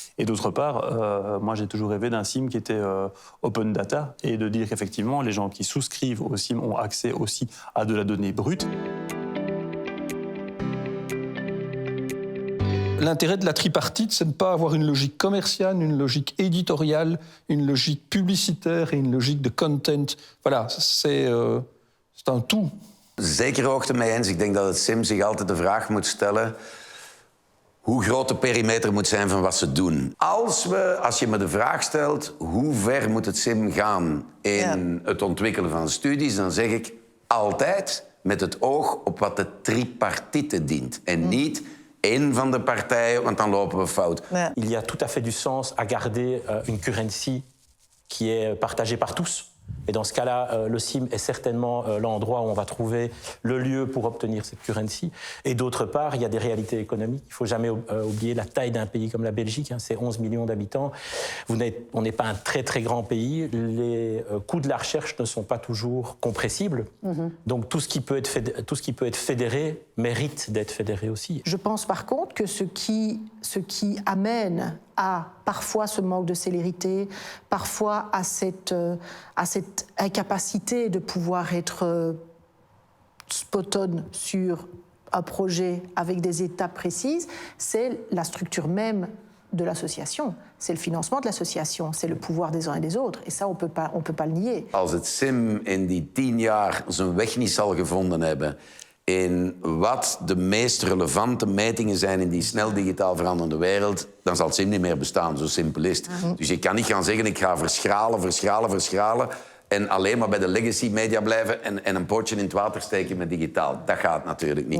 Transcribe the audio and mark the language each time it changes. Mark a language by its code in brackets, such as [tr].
[fr] Et d'autre part, moi, j'ai toujours rêvé d'un SIM qui était open data et de dire qu'effectivement, les gens qui souscrivent au SIM ont accès aussi à de la donnée brute. L'intérêt de la tripartite, c'est de ne pas avoir une logique commerciale, une logique éditoriale, une logique publicitaire et une logique de content. Voilà, c'est un tout. [nl] Zeker ook ermee eens. Ik denk dat het SIM zich altijd de vraag moet stellen hoe groot de perimeter moet zijn van wat ze doen. Als je me de vraag stelt hoe ver moet het SIM gaan in het ontwikkelen van studies, dan zeg ik altijd met het oog op wat de tripartite dient en niet één van de partijen, want dan lopen we fout. [fr] Il y a tout à fait du sens à garder une currency qui est partagée par tous. Et dans ce cas-là, le SIM est certainement l'endroit où on va trouver le lieu pour obtenir cette currency. Et d'autre part, il y a des réalités économiques. Il ne faut jamais oublier la taille d'un pays comme la Belgique. C'est 11 millions d'habitants. On n'est pas un très très grand pays. Les coûts de la recherche ne sont pas toujours compressibles. Donc tout ce qui peut être fédéré mérite d'être fédéré aussi. Je pense par contre que ce qui amène à parfois ce manque de célérité, parfois à cette incapacité de pouvoir être spot-on sur un projet avec des étapes précises, c'est la structure même de l'association. C'est le financement de l'association. C'est le pouvoir des uns et des autres. Et ça, on peut pas le nier. [nl] Als het SIM in die 10 jaar zijn weg niet zal gevonden hebben in wat de meest relevante metingen zijn in die snel digitaal veranderende wereld, dan zal het SIM niet meer bestaan. Zo simpel is het. Dus je kan niet gaan zeggen, ik ga verschralen en alleen maar bij de legacy media blijven en een pootje in het water steken met digitaal. Dat gaat natuurlijk niet.